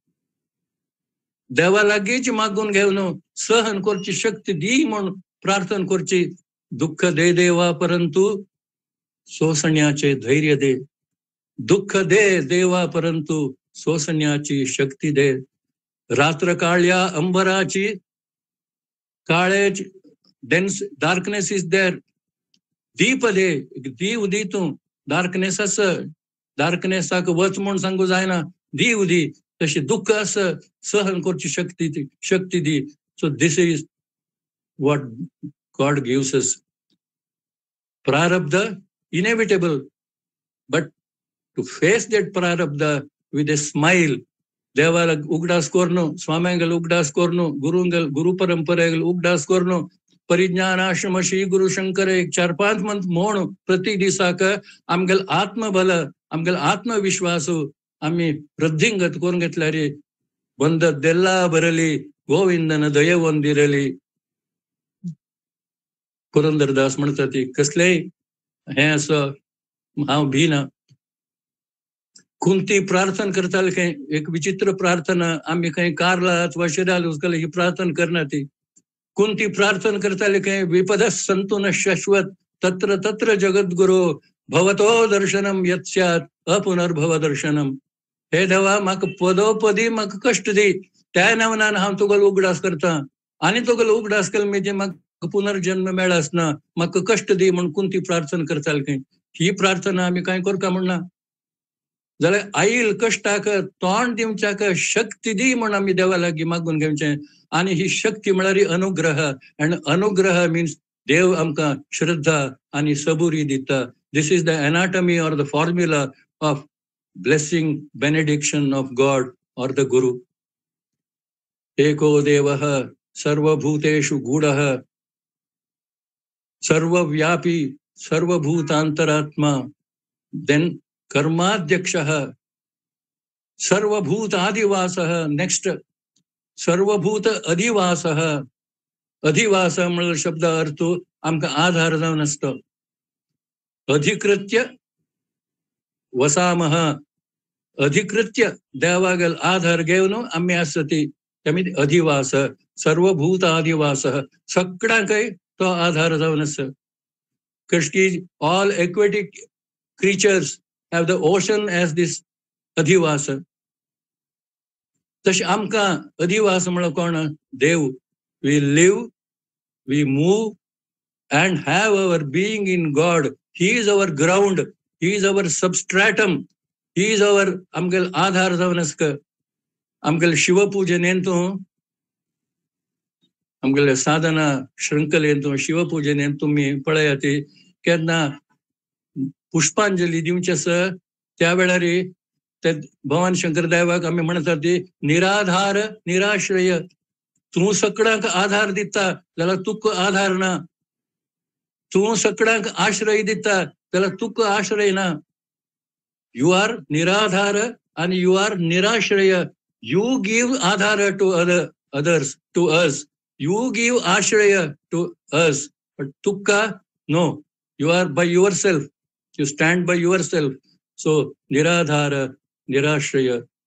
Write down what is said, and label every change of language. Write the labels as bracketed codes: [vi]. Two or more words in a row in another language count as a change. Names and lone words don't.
[kok] देवा लागींच मागून घेवन सहन करची शक्ती दी म्हूण प्रार्थना करची. [mr] दुःख दे देवा परंतु सोसण्याचे धैर्य दे. दुःख दे देवा परंतु सोसण्याची शक्ती दे. रात्र काळ्या अंबराची काळेच [en] dense darkness is there. [kok] दीप दे, दीव दी तू. डार्कनेसाक वच म्हूण सांगू जायना. दीव दी. तशी दुःख असं सहन करची शक्ती दी. [en] So this is what God gives us. प्रारब्ध inevitable, but to face that prarabdha with a smile. [kok] देवाला उगडास करणं, स्वाम्यांगल उगडास करणं, गुरु परंपरेगल उगडास करणं. परिज्ञान आश्रम श्री गुरु शंकर एक 4-5 मंथ म्हण प्रति दिसाक आमगेल आत्मबल, आमगेल आत्मविश्वास आम्ही वृद्धिंगत करून घेतल्या रे. [kn] ಬಂದ ದೆಲ್ಲ ಬರಲಿ ಗೋವಿಂದನ ದಯ ಒಂದಿರಲಿ. [kok] पुरंदरदास म्हणतात ती कसलेय हे असं हांव भिना. कुंती प्रार्थना करताल खंय एक विचित्र प्रार्थना. आम्ही खंय कारला अथवा शिराल उचकल ही प्रार्थना करना ती. कुंती प्रार्थना करताले खंय [sa] विपद संतु न शाश्वत तत्र तत्र जगद्गुरो भवतो दर्शनम यत्स्यात् अपुनर्भव दर्शनम. [kok] हे देवा म्हाका पदोपदी म्हाका कष्ट दी. त्या नावान हांव तुगेलो उगडास करता. आनी तुगेलो उगडास केलो म्हणजे म्हाका पुनर्जन्म मेळास ना. म्हाका कष्ट दी म्हणून कुंती प्रार्थना करताल खंय. ही प्रार्थना आम्ही काय करता म्हणना. जाल्यार आईल कष्टाक तोंड दिवच्याक शक्ती दी म्हणून आम्ही देवा लागीं मागून घेवचें. आणि ही शक्ती म्हळ्यार अनुग्रह. [en] and anugraha means [kok] देव आमकां श्रद्धा आणि सबुरी दिता. [en] This is the anatomy or the formula of blessing benediction of God or the guru. [sa] एको देवः सर्वभूतेषु गूढः सर्वव्यापी सर्वभूतांतरात्मा. देन कर्माध्यक्षः सर्वभूत आदिवासः. नेक्स्ट सर्वभूत अधिवासः. [kok] अधिवास म्हणल्यार शब्द अर्थ आमकां आधार जावन आसता. [sa] अधिकृत्य वसामः. [kok] अधिकृत्य देवागेल आधार घेवन आम्ही आसता ती त्यामुळे अधिवास. [sa] सर्वभूत आदिवासः. [kok] सगळ्यांकय तो आधार जावन आसा. [en] कशकी all aquatic creatures have the ocean as this adhivasa. [kok] तशें आमकां अधिवास म्हळ्यार कोण? देव. [en] We live, we move and have our being in God. He is our ground. He is our substratum. He is our [kok] आमगेल आधार जावन आसता. आमगेल शिवपूजनेंतू आमगेले साधना श्रृंखलेंतू शिवपूजनेंत तुम्ही पळयात केन्ना पुष्पांजली दिवची आसा त्या वेळार ते भगवान शंकर देवाक आम्ही म्हणतात ते निराधार निराश्रय. तू सगळ्यांक आधार दिता जाल्यार तुका आधार ना. तू सगळ्यांक आश्रय दिता जाल्यार तुका आश्रय ना. [en] You are निराधार and you are nirashraya. You give adhara to others, to us. You give ashraya to us. But tukka, no. You are by yourself. You stand by yourself. So, niradhara, nirashraya.